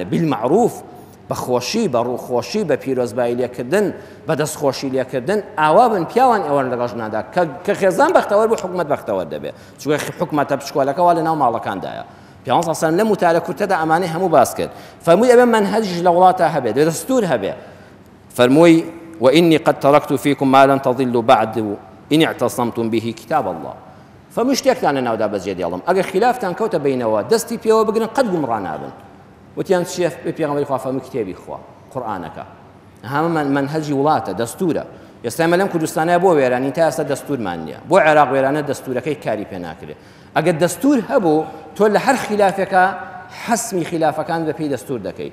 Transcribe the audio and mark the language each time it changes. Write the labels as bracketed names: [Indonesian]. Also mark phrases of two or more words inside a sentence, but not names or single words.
[Central Kurdish] بالمەعروف بەخۆشی بە ڕووخۆشی بە پیرۆزبایی لێکردن بە دەستخۆشی لێکردن ئاوا بن پیاوان ئێوە لەگەڵ ژنادا کە خێزان بەختەوەر بوو حکومەت بەختەوەر دەبێت، چونکە حکومەتە پشکۆلەکەەوە لە ناو ماڵەکاندایە. پێغەمبەر [Arabic] صلی الله علیه و سلم [Central Kurdish] لە متالە کورتەدا ئەمانەی هەموو باس کرد. فەرمووی ئەبێ منهەجیش لە وڵاتە هەبێت، دەستور هەبێ. [Arabic] فەرمووی وإني قد تركت فيكم ما لن تضلوا بعد إن اعتصمتم به كتاب الله. [Central Kurdish] فەرمووی شتێکتان لە ناودا بەجێ دێڵم، ئەگەر خلافان کەوتە بینەوە دەستی پێوە بگرن قەت گومڕا نابن. وتیان چێف پێغەمبەری خوا فەرمووی کتێبی خوا قورئانەکە. هەمە منهەجی وڵاتە، دەستورە. ئێستا ئێمە لەم کوردستانە بۆ وێرانی تا ئێستا دەستورمان نییە. بۆ عێراق وێرانە دەستورەکەی کاری پێ ناکرێت. ئەگەر دەستور هەبوو تۆ لە هەر خلافێکە حەسمی خلافەکان بە پێی دەستور دەکەی.